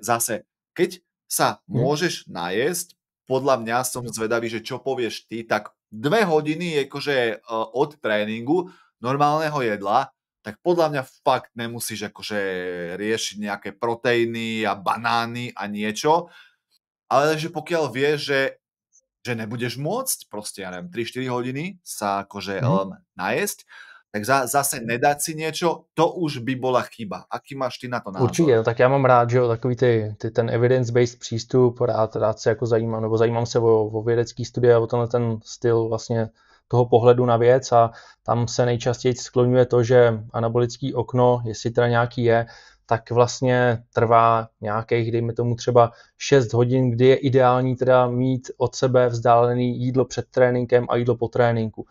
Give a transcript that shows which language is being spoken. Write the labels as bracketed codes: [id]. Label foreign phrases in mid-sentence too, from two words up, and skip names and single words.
[sk] zase, keď sa môžeš najesť, podľa mňa som zvedavý, že čo povieš ty, tak 2 hodiny akože od tréningu normálneho jedla, tak podľa mňa fakt nemusíš akože riešiť nejaké proteíny a banány a niečo, ale že pokiaľ vieš, že nebudeš môcť, proste, ja neviem, 3-4 hodiny sa akože najesť, tak zase nedať si niečo, to už by bola chyba. Aký máš ty na to názor? [cs] Určitě, no, tak já mám rád, že jo, takový ten evidence-based přístup, rád se jako zajímám, nebo zajímám se o vědecký studie a o ten styl vlastně toho pohledu na věc a tam se nejčastěji skloňuje to, že anabolický okno, jestli teda nějaký je, tak vlastně trvá nějakých, dejme tomu třeba 6 hodin, kdy je ideální teda mít od sebe vzdálený jídlo před tréninkem a jídlo po tréninku.